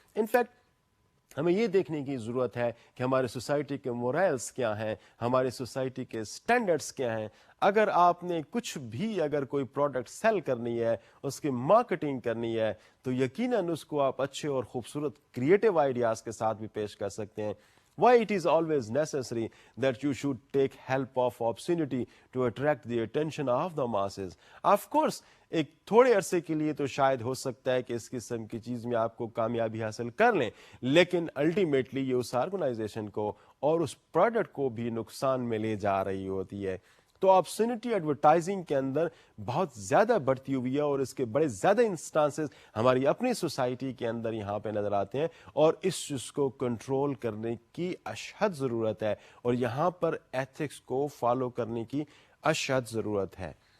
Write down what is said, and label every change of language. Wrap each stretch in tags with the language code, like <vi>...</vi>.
<ur>In fact ہمیں یہ دیکھنے کی ضرورت ہے کہ ہماری سوسائٹی کے مورائلز کیا ہیں, ہماری سوسائٹی کے سٹینڈرڈز کیا ہیں. اگر آپ نے کچھ بھی اگر کوئی پروڈکٹ سیل کرنی ہے, اس کی مارکیٹنگ کرنی ہے, تو یقیناً اس کو آپ اچھے اور خوبصورت کریٹو آئیڈیاز کے ساتھ بھی پیش کر سکتے ہیں.</ur> <en>Why it is always necessary that you should take help of obscenity to attract the attention of the masses? Of course,</en> <ur>ایک تھوڑے عرصے کے لیے تو شاید ہو سکتا ہے کہ اس قسم کی چیز میں آپ کو کامیابی حاصل کر لیں, لیکن الٹیمیٹلی یہ اس آرگنائزیشن کو اور اس پروڈکٹ کو بھی نقصان میں لے جا رہی ہوتی ہے. تو آبسینٹی ایڈورٹائزنگ کے اندر بہت زیادہ بڑھتی ہوئی ہے, اور اس کے بڑے زیادہ انسٹانسز ہماری اپنی سوسائٹی کے اندر یہاں پہ نظر آتے ہیں, اور اس چیز کو کنٹرول کرنے کی اشد ضرورت ہے, اور یہاں پر ایتھکس کو فالو کرنے کی اشد ضرورت ہے.</ur>